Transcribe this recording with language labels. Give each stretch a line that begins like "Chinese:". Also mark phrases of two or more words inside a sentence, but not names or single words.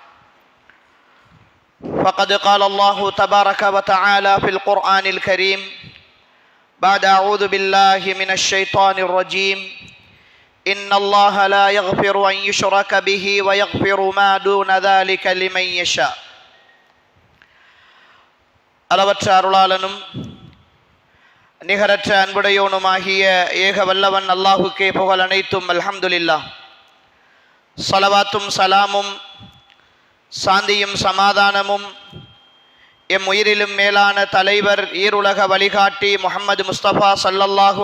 Arabic: فقد قال الله تبارك وتعالى في القرآن الكريم بعد أعوذ بالله من الشيطان الرجيم إن الله لا يغفر أن يشرك به ويغفر ما دون ذلك لمن يشاء
Tamil: அளவற்ற அருளாளனும் நிகரற்ற அன்புடையோனுமாகிய ஏக வல்லவன் அல்லாஹுக்கே புகழ் அனைத்தும் அல்ஹம்துலில்லாஹ். ஸலவாத்தும் சலாமும் சாந்தியும் சமாதானமும் எம் உயிரிலும் மேலான தலைவர் ஈருலக வழிகாட்டி முஹம்மது முஸ்தபா ஸல்லல்லாஹு